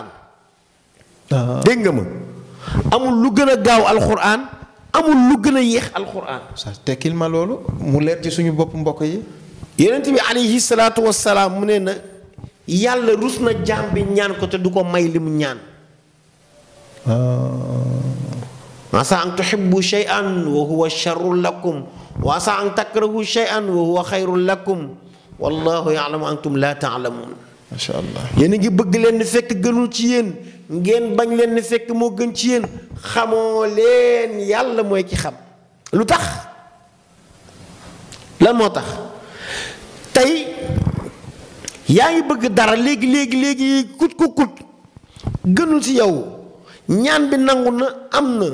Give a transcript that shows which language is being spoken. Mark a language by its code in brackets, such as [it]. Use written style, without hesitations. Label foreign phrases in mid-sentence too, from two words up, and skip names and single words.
[wo] dégg nga ma amul lu gën a gaaw alxuraan amul lu gën a yéex alxuraan. sa tekkil ma loolu mu leer ci suñu bopp mbokk yi. yonent bi [ar] عليه الصلاة والسلام [wo] mu ne na yàlla rus na jaam bi ñaan ko te du ko may li mu ñaan. [ar] عسى أن تحبوا شيئا وهو شر لكم وعسى أن تكرهوا شيئا وهو خير لكم والله يعلم أنتم لا تعلمون. ما شاء الله [wo] yéen a ngi bëgg leen ni fekk gënul ci yéen ngeen bañ leen ni fekk moo gën ci yéen xamoo leen yàlla mooy ki xam. lu tax lan moo tax tey yaa ngi bëgg dara léegi kut gënul ci yow ñaan bi nangu na am na.